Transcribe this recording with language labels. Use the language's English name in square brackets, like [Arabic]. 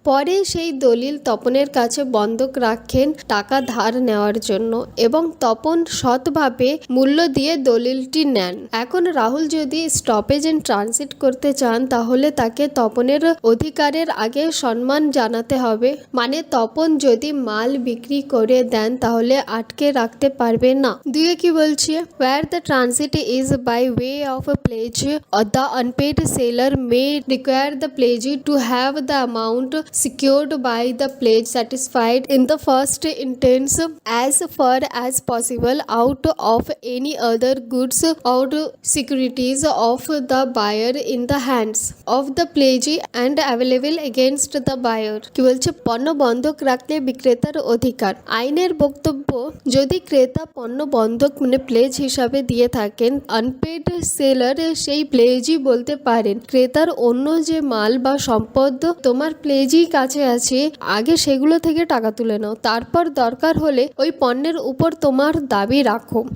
[Bangla] পরে সেই দলিল তপনের কাছে বন্ধক রাখেন টাকা ধার নেওয়ার জন্য এবং তপন সৎভাবে মূল্য দিয়ে দলিলটি নেন। এখন রাহুল যদি স্টপেজ এন্ড ট্রানজিট করতে চান তাহলে তাকে তপনের অধিকারের আগে সম্মান জানাতে হবে, মানে তপন যদি মাল বিক্রি করে দেন তাহলে আটকে রাখতে পারবে না। দুয়ে কি বলছে, [English] where the transit is by way of a pledge or the unpaid seller may require the pledgee to have the amount secured by the pledge satisfied in the first instance as far as possible out of any other goods or securities of the buyer in the hands of the pledgee and available against the buyer। [Bangla] কি বলছে, পণ্য বন্ধক রাখলে বিক্রেতার অধিকার। আইনের বক্তব্য, যদি ক্রেতা পণ্য বন্ধক মানে প্লেজ হিসাবে দিয়ে থাকেন, আনপেড সেলার সেই প্লেজই বলতে পারেন ক্রেতার অন্য যে মাল বা সম্পদ তোমার প্লেজই কাছে আছে আগে সেগুলো থেকে টাকা তুলে নাও, তারপর দরকার হলে ওই পণ্যের উপর তোমার দাবি রাখো।